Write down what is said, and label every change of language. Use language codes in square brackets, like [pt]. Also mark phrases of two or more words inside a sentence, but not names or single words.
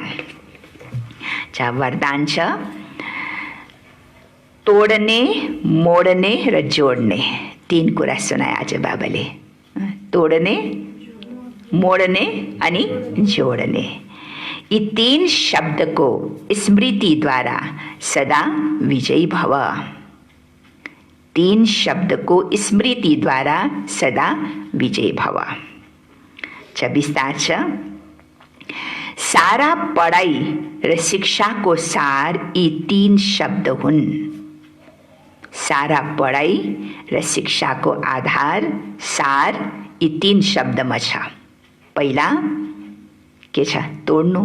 [ne] अच्छा, वरदान छ तोड्ने, मोड्ने र जोड्ने। तीन कुरा सुनाए आज बाबाले। तोड्ने, मोड्ने अनि जोड्ने। यी तीन शब्दको स्मृतिद्वारा सदा विजयी भव। तीन शब्दको स्मृतिद्वारा सदा विजयी भव। 26 छ सारा पढाइ र शिक्षाको सार यी तीन शब्द हुन्। सारा पढाइ र शिक्षाको आधार सार यी तीन शब्दमा छ। पहिला के छ? तोड्नु।